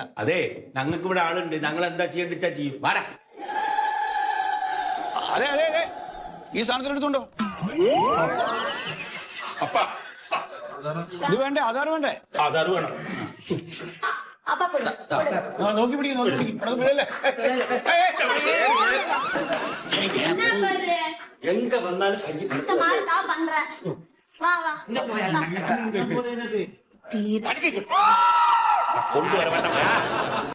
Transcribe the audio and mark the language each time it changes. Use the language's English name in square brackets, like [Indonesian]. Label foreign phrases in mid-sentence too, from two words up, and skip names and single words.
[Malayalam] അതെ, ഞങ്ങൾക്ക് ഇവിടെ ആളുണ്ട്. ഞങ്ങൾ എന്താ ചെയ്യേണ്ടിച്ചാ ചെയ്യും. വാടാ. അതെ ഈ സാധനത്തിനെടുത്തുണ്ടോ? അപ്പാ ഇത് വേണ്ടേ? ആധാർ വേണ്ടേ? ആധാർ വേണം. നോക്കി പിടിക്കും. [Tamil] எங்க வந்தாலும் இந்த மாதிரி தான் பண்றேன். வா கொண்டு வர வேண்டாம்.